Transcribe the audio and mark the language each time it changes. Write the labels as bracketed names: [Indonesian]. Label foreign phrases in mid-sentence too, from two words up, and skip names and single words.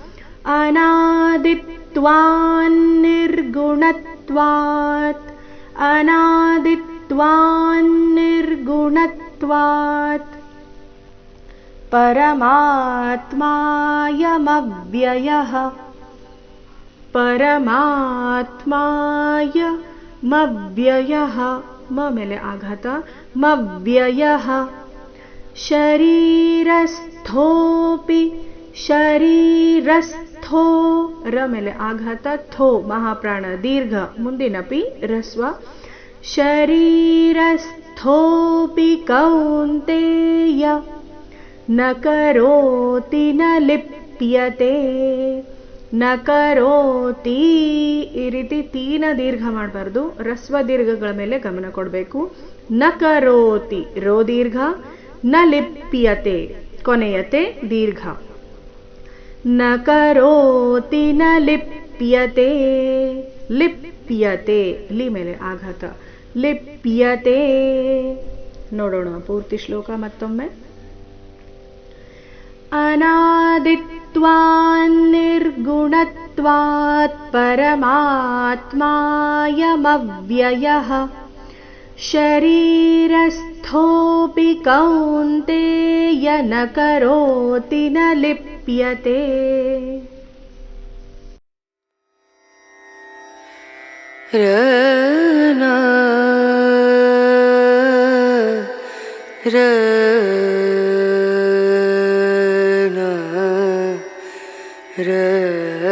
[Sanskrit] ಅನಾದಿತ್ವಾನ್ ನಿರ್ಗುಣತ್ವಾತ್ ಅನಾದಿತ್ವಾನ್ ನಿರ್ಗುಣತ್ವಾತ್ ಪರಮಾತ್ಮಾಯಮವ್ಯಯಃ ಪರಮಾತ್ಮಾಯಮವ್ಯಯಃ [Kannada] ಮ ಮೇಲೆ ಆಘಾತ [Sanskrit] ಮವ್ಯಯಃ ಶರೀರಸ್ಥೋಪಿ ಶರೀರಸ್ಥೋ [Kannada] ರ ಮೇಲೆ ಆಘಾತ ಥೋ ಮಹಾಪ್ರಾಣ ದೀರ್ಘ ಮುಂದಿನ ಪಿ ರಸ್ವ [Sanskrit] ಶರೀರಸ್ಥೋಪಿ ಕೌಂತೆಯ ನ ಕರೋತಿ ನ ಲಿಪ್ಯತೆ ನ ಕರೋತಿ [Kannada] ಈ ರೀತಿ ತೀನ ದೀರ್ಘ ಮಾಡಬಾರ್ದು ರಸ್ವ ದೀರ್ಘಗಳ ಮೇಲೆ ಗಮನ ಕೊಡಬೇಕು [Sanskrit] ನ ಕರೋತಿ [Kannada] ರೋ ದೀರ್ಘ [Sanskrit] ನ ಲಿಪ್ಯತೆ [Kannada] ಕೊನೆಯತೆ ದೀರ್ಘ [Sanskrit] ನ ಕರೋತಿ ನ ಲಿಪ್ಯತೆ ಲಿಪ್ಯತೆ [Kannada] ಲಿ ಮೇಲೆ ಆಘಾತ ಲಿಪ್ಯತೆ ನೋಡೋಣ ಪೂರ್ತಿ ಶ್ಲೋಕ ಮತ್ತೊಮ್ಮೆ [Sanskrit] ಅನಾದಿತ್ವಾನ್ ನಿರ್ಗುಣತ್ವಾತ್ ಪರಮಾತ್ಮಾಯಮವ್ಯಯಃ ಶರೀರಸ್ಥೋಪಿ ಕೌಂತೆಯ ನ ಕರೋತಿ ನ ಲಿಪ್ಯತೆ ರನ ರ